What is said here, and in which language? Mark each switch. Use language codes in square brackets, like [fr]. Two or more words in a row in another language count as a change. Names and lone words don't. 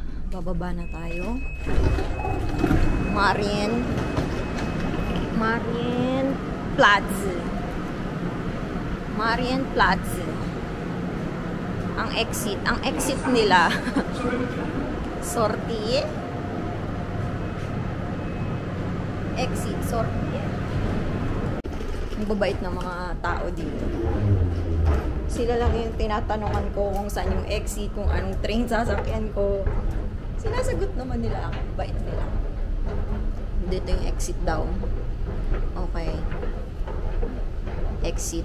[tl] Bababa na tayo. Marienplatz. Marienplatz. Ang exit nila. [fr] Sortie. [en] Exit, sortie. [tl] Ang babait ng mga tao dito. Sila lang yung tinatanungan ko kung saan yung exit, kung anong train sasakyan ko. Sinasagot naman nila ako. Bait nila. Dito yung exit daw. Okay. Exit.